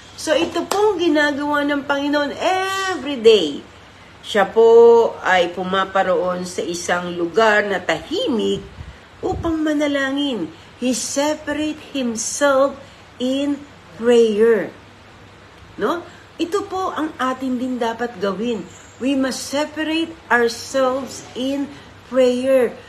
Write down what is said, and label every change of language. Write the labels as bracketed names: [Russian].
[Filipino] So, ito pong ginagawa ng Panginoon every day. Siya po ay pumaparoon sa isang lugar na tahimik upang manalangin. [English] He separate himself in prayer. [Filipino] No? Ito po ang atin din dapat gawin. [English] We must separate ourselves in prayer.